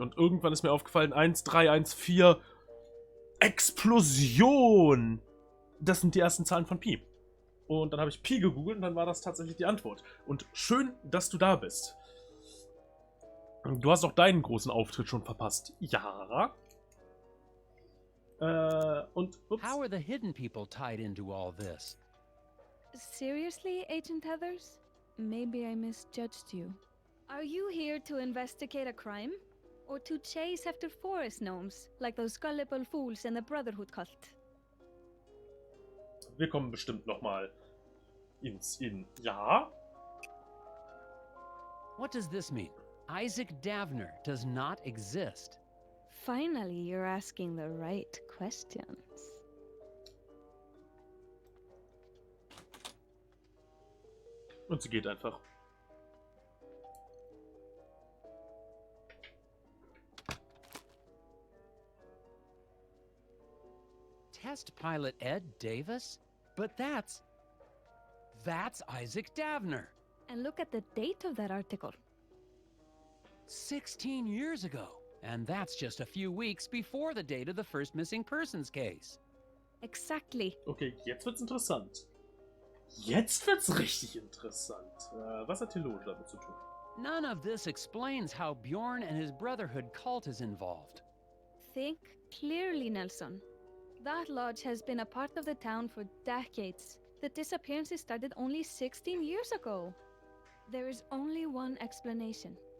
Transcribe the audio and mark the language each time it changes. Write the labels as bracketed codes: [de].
[de] Und irgendwann ist mir aufgefallen, 1, 3, 1, 4. Explosion! Das sind die ersten Zahlen von Pi. Und dann habe ich Pi gegoogelt und dann war das tatsächlich die Antwort. Und schön, dass du da bist. Du hast auch deinen großen Auftritt schon verpasst. Ja. Und ups. [en] How are the hidden people tied into all this? Seriously, Agent Heathers? Maybe I misjudged you. Are you here to investigate a crime? Or to chase after forest gnomes, like those gullible fools in the Brotherhood cult? [de] Wir kommen bestimmt nochmal ins Ja. [en] What does this mean? Isaac Davner does not exist. Finally, you're asking the right questions. [de] Und sie geht einfach. [en] Test pilot Ed Davis? But that's Isaac Davner. And look at the date of that article. 16 years ago. And that's just a few weeks before the date of the first missing persons case. Exactly. [de] Okay, jetzt wird's interessant. Jetzt wird's richtig interessant. Was hat Theologe damit zu tun? [en] None of this explains how Bjorn and his Brotherhood cult is involved. Think clearly, Nelson. That lodge has been a part of the town for decades. The disappearances started only 16 years ago. There is only one explanation.